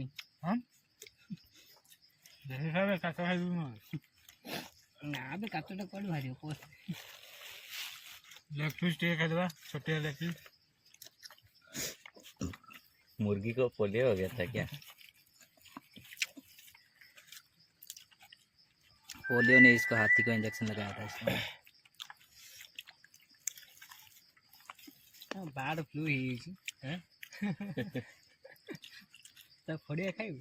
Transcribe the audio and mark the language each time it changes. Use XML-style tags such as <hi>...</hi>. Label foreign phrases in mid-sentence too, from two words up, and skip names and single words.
<or>ହଁ ବେଶୀ ଖାଇବେ କାଚ ଖାଇବୁ ନା ବେ କାଚଟା କୁଆଡ଼ୁ ବାହାରିବ?</or> <en>leg piece</en> <or>ଟିକେ ଖାଇଦେବା ଛୋଟିଆ</or> <en>leg piece.</en> <hi>मुर्गी को पोलियो हो गया था क्या? पोलियो ने इसको हाथी को इंजेक्शन लगाया था इसमें।</hi> <en>bird flu</en> <or>ହେଇଯାଇଛି। ତା ଫଡ଼ିଆ ଖାଇବୁ?</or>